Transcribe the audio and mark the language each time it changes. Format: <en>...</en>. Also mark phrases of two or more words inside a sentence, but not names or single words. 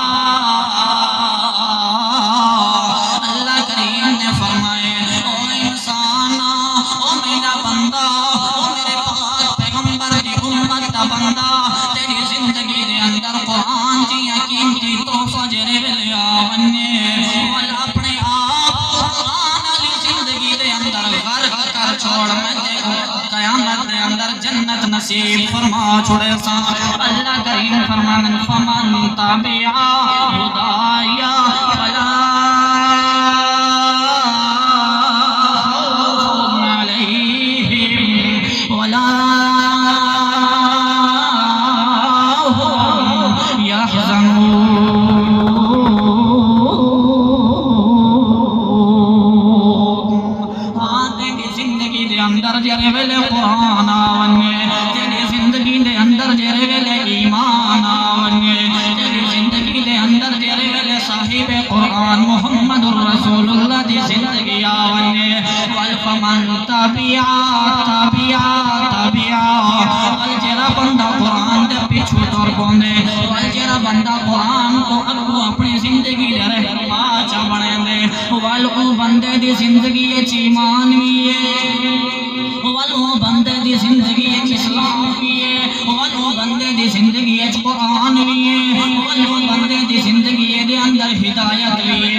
<skr>اللہ کریم نے فرمائے او انسانا، او میرا بندہ، او میرے پاک پیغمبر دی امت دا بندہ، تیری زندگی دے اندر قرآن دی قیمتی تحفہ جڑے ویلے آونے ول اپنے آپ قرآن والی زندگی دے اندر غرق کر چھوڑ، میں تے قیامت دے اندر جنت نصیب فرما چھوڑے سا۔ اللہ کریم فرمانے</skr> <ar>فمن تبع ہدایا فلا خوف علیہم ولا هم يحزنون۔</ar> <skr>ہاں تیری زندگی دے اندر جڑے ویلے قرآن آونے، تیری زندگی دے اندر جڑے ویلے ایمان آونے، تیری زندگی دے اندر جڑے ویلے صاحب قرآن</skr> <ar>محمد رسول اللہ</ar> <skr>دی زندگی آونے،</skr> <ar>فمن تبع</ar> <skr>ول جڑا بندہ قرآن دے پیچھے ٹر پوندے، ول جڑا بندہ قرآن کو اگوں اپنی زندگی دے رہنما چا بنے دے، ول او بندے دی زندگی وچ ایمان وی ہے، ول او بندے دی زندگی وچ اسلام وی ہے، ول او بندے دی زندگی وچ قرآن وی ہے، ول او بندے دی زندگی دے اندر ہدایت وی ہے۔</skr>